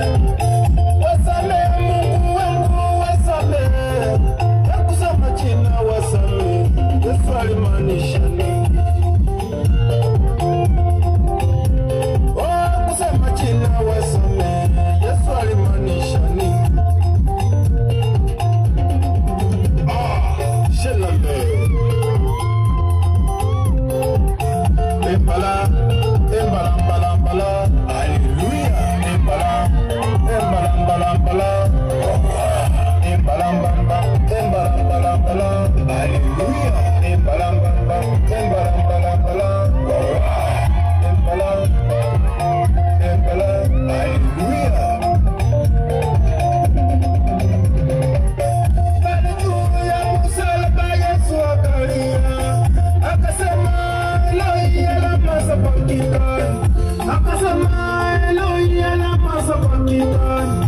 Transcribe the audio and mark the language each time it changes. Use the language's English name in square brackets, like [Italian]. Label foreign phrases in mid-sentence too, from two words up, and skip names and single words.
[Swahili] Wasamehe Mungu wangu, wasamehe. Kusema jina wasamehe, Yesu alimaanisha nini? Kusema jina wasamehe, Yesu alimaanisha nini? Embala, embala, embala, embala, hallelujah. Embala, embala, embala, embala, embala, embala, embala, embala, embala, hallelujah. Embala, embala, embala, embala, embala, embala, embala, hallelujah. Hallelujah, msalaba Yesu akalia, akasema [Aramaic] אלהי למה שבקתני. [Swahili] Akasema [Aramaic] אלהי למה שבקתני.